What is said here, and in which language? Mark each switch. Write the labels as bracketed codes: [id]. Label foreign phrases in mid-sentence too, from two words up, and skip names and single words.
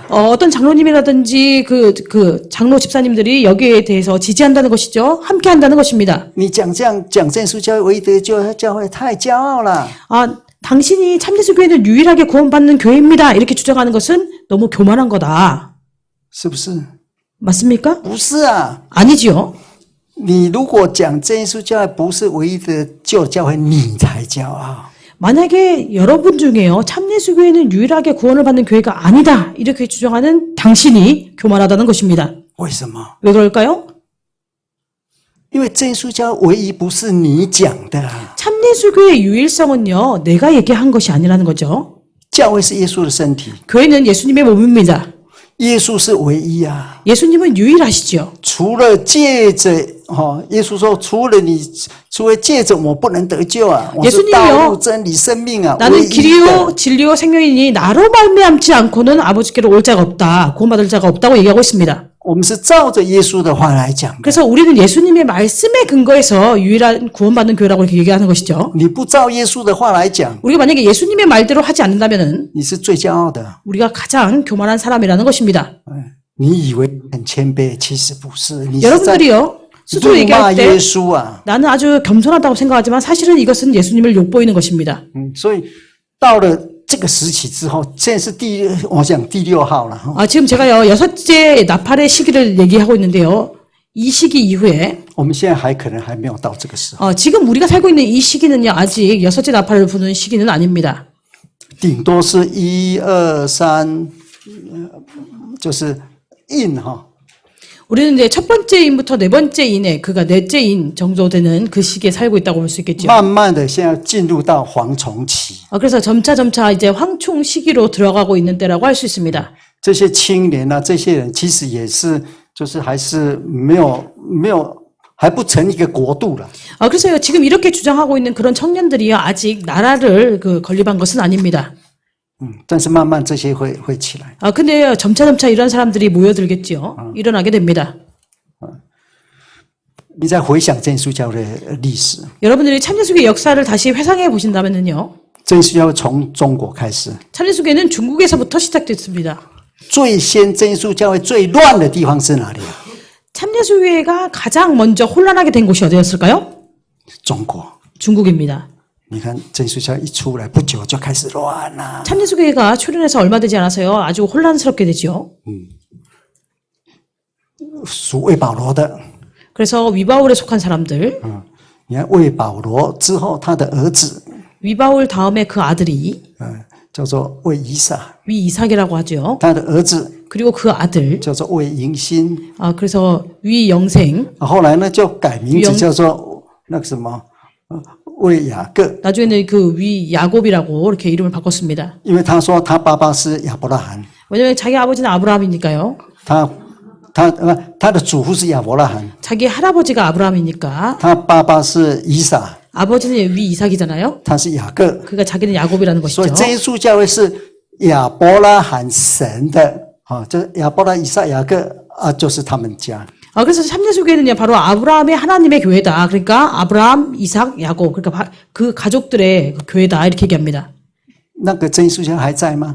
[ko] 어떤 장로님이라든지 그 장로 집사님들이 여기에 대해서 지지한다는 것이죠. 함께 한다는 것입니다. [zh] 你讲这样讲真耶稣教唯一得救的教会太骄傲了。 [ko] 당신이 참예수교회는 유일하게 구원받는 교회입니다. 이렇게 주장하는 것은 너무 교만한 거다. [zh] 是不是？ [ko] 맞습니까? [zh] 不是啊。 [ko] 아니지요. [zh] 你如果讲真耶稣教会不是唯一的救教会，你才骄傲。 [ko] 만약에 여러분 중에요. 참예수교회는 유일하게 구원을 받는 교회가 아니다. 이렇게 주장하는 당신이 교만하다는 것입니다. [zh] 为什么？ [ko] 왜 그럴까요? [zh] 因为真耶稣教唯一不是你讲的啊， [ko] 참예수교회의 유일성은요. 내가 얘기한 것이 아니라는 거죠. [zh] 教会是耶稣的身体， [ko] 교회는 예수님의 몸입니다. [zh] 耶稣是唯一啊。 [ko] 예수님은 유일하시죠. [zh] 除了借着耶稣说，除了借着我不能得救啊，我是道路、真理、生命啊，唯 [ko] 나는 [zh] 一的。 [ko] 길이요 진리요 생명이니 나로 말미암지 않고는 아버지께로 올 자가 없다. 구원받을 자가 없다고 얘기하고 있습니다. [zh] 我们是照着耶稣的话来讲的。 [ko] 그래서 우리는 예수님의 말씀에 근거해서 유일한 구원받는 교회라고 이렇게 얘기하는 것이죠. [zh] 你不照耶稣的话来讲， [ko] 우리가 만약에 예수님의 말대로 하지 않는다면은 [zh] 你是最骄傲的。 [ko] 우리가 가장 교만한 사람이라는 것입니다. [zh] 你以为很谦卑，其实不是。你是在 [ko] 여러분들이요 스스로 [zh] 辱骂 [ko] 얘기할 [zh] 耶 [ko] 때 [zh] 稣啊。 [ko] 나는 아주 겸손하다고 생각하지만 사실은 이것은 예수님을 욕보이는 것입니다. [zh] 所以到了这个时期之后，现在是我想第6号了。 [ko] 지금 제가요 6째 나팔의 시기를 얘기하고 있는데요. 이 시기 이후에 [zh] 我们现在可能还没有到这个时候， [ko] 지금 우리가 살고 있는 이 시기는요 아직 6째 나팔을 부는 시기는 아닙니다. [zh] 顶多是1、2、3，就是印哈。 [ko] 우리는 이제 첫 번째 인부터 네 번째 인에 그가 넷째 인 정도 되는 그 시기에 살고 있다고 볼 수 있겠죠. [zh] 慢慢的，现在进入到蝗虫期。 [ko] 그래서 점차 이제 황충 시기로 들어가고 있는 때라고 할 수 있습니다. [zh] 这些青年啊，这些人其实也是，就是还是没有，还不成一个国度了。 [ko] 그래서 지금 이렇게 주장하고 있는 그런 청년들이요 아직 나라를 건립한 것은 아닙니다. [zh] 但是慢慢这些会起来。 [ko] 근데 점차 이런 사람들이 모여들겠지요. 일어나게 됩니다. [zh] 你再回想真耶稣教的历史， [ko] 여러분들이 참예수교의 역사를 다시 회상해 보신다면요. [zh] 真耶稣教从中国开始， [ko] 참예수교는 중국에서부터 시작됐습니다. [zh] 最先真耶稣教会最乱的地方是哪里啊？ [ko] 참예수교회가 가장 먼저 혼란하게 된 곳이 어디였을까요? [zh] 中国。 [ko] 중국입니다. [zh] 你看真耶稣教一出来不久就开始乱了。 [ko] 참예수교회가 출현해서 얼마 되지 않아서요. 아주 혼란스럽게 되죠. [zh] 属魏保罗的， [ko] 그래서 위바울에 속한 사람들, [zh] 你看魏保罗之后，他的儿子， [ko] 위바울 다음에 그 아들이 [zh] 叫做魏以撒， [ko] 위이삭이라고 하죠. [zh] 他的儿子 [ko] 그리고 그 아들, [zh] 叫做魏迎新， [ko] 그래서 위영생, [zh] 后来呢就改名字叫做那个什么魏雅各， [ko] 나중에는 그 위야곱이라고 이렇게 이름을 바꿨습니다. [zh] 因为他说他爸爸是亚伯拉罕， [ko] 왜냐면 자기 아버지는 아브라함이니까요. [zh] 他的祖父是亚伯拉罕， [ko] 자기 할아버지가 아브라함이니까 [zh] 他爸爸是以撒， [ko] 아버지는 위이삭이잖아요. [zh] 他是雅各， [ko] 그가 자기는 야곱이라는 [zh] 所 [ko] 것이죠. [zh] 以真耶稣教会是亚伯拉罕神的就是亚伯拉以撒雅各就是他们家。 [ko] 그래서 참예수교회는요 바로 아브라함의 하나님의 교회다. 그러니까 아브라함, 이삭, 야곱 그러니까 그 가족들의 그 교회다 이렇게 얘기합니다. [zh] 那个真耶稣教还在吗？